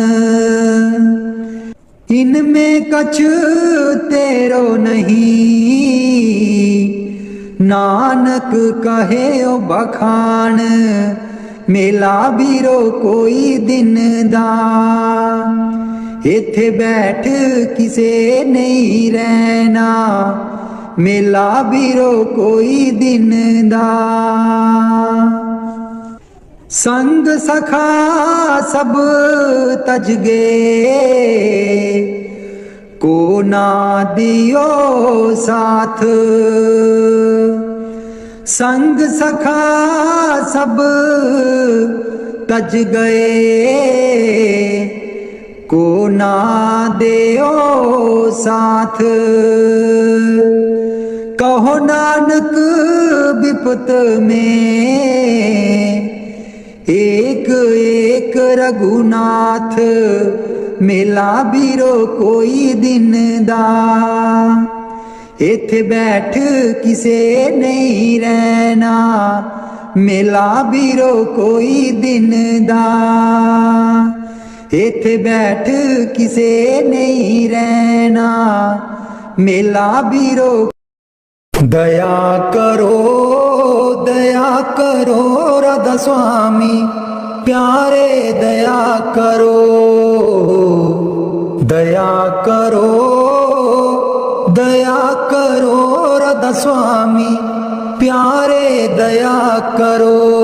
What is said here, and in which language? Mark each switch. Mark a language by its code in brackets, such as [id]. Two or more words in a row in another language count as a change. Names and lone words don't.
[bra] इनमें कछ तेरो नहीं, नानक कहे ओ बखान। [pa] ਮੇਲਾ ਬੀਰੋ ਕੋਈ ਦਿਨ ਦਾ, ਇਥੇ ਬੈਠ ਕਿਸੇ ਨਹੀਂ ਰਹਿਣਾ। ਮੇਲਾ ਬੀਰੋ ਕੋਈ ਦਿਨ ਦਾ। [bra] संग सखा सब तज गए, को ना दियो साथ। संग सखा सब तज गए, को ना देओ साथ। कहो नानक विपत में, एक एक रघुनाथ [pa] ਮੇਲਾ ਬੀਰੋ ਕੋਈ ਦਿਨ ਦਾ, ਇੱਥੇ ਬੈਠ ਕਿਸੇ ਨਹੀਂ ਰਹਿਣਾ ਮੇਲਾ ਬੀਰੋ ਕੋਈ ਦਿਨ ਦਾ, ਇੱਥੇ ਬੈਠ ਕਿਸੇ ਨਹੀਂ ਰਹਿਣਾ ਮੇਲਾ ਬੀਰੋ। [hi] दया करो राधा स्वामी प्यारे दया करो, दया करो राधा स्वामी प्यारे दया करो।